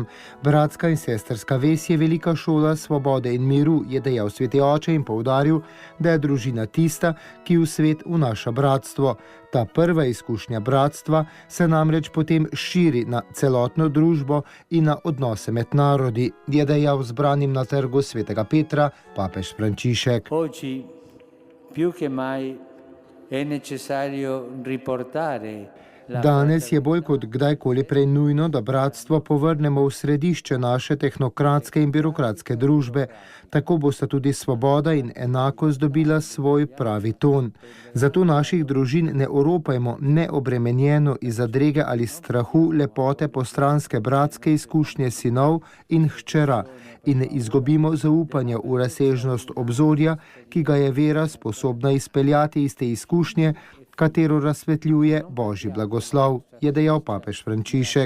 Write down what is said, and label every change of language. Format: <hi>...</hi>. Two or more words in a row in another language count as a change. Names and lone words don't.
<sl>Bratska in sestrska vez je velika šola svobode in miru, je dejal sveti oče in poudaril, da je družina tista, ki v svet vnaša bratstvo. Ta prva izkušnja bratstva se namreč potem širi na celotno družbo in na odnose med narodi, je dejal zbranim na trgu svetega Petra papež Frančišek.</sl> <it>Oggi più che mai è necessario riportare.</it> <sl>Danes je bolj kot kdajkoli prej nujno, da bratstvo povrnemo v središče naše tehnokratske in birokratske družbe. Tako bosta tudi svoboda in enakost dobila svoj pravi ton. Zato naših družin ne oropajmo neobremenjeno iz zadrege ali strahu lepote postranske bratske izkušnje sinov in hčera in ne izgubimo zaupanja v razsežnost obzorja, ki ga je vera sposobna izpeljati iz te izkušnje, katero razsvetljuje Božji blagoslov, je dejal papež Frančišek.</sl>